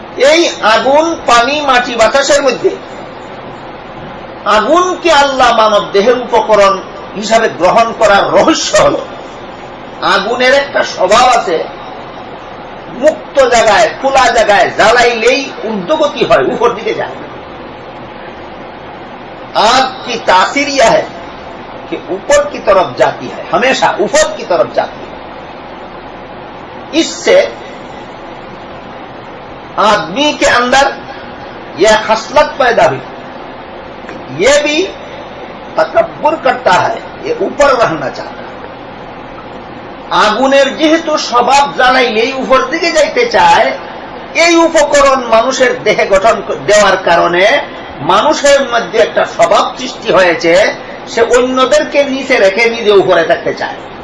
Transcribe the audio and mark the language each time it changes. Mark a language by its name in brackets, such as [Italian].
[Bangla] এই আগুন, পানি, মাটি, বাতাসের মধ্যে আগুনকে আল্লাহ মানব দেহের উপকরণ হিসাবে গ্রহণ করার রহস্য হল, আগুনের একটা স্বভাব আছে, মুক্ত জায়গায়, খোলা জায়গায় জ্বালাইলেই ঊর্ধ্বগতি হয়, উপর দিকে যায়। [Hindi] आग की तासीर यह है कि ऊपर की तरफ जाती है, हमेशा ऊपर की तरफ जाती है। इससे आदमी के अंदर यह खसलत पैदा हुई, ये भी तकब्बुर करता है, ये ऊपर रहना चाहता है। [Bangla] আগুনের যেহেতু স্বভাব জ্বালাইলেই উপর দিকে যাইতে চায়, এই উপকরণ মানুষের দেহে গঠন দেওয়ার কারণে মানুষের মধ্যে একটা স্বভাব সৃষ্টি হয়েছে, সে অন্যদেরকে নিচে রেখে নিজে উপরে থাকতে চায়।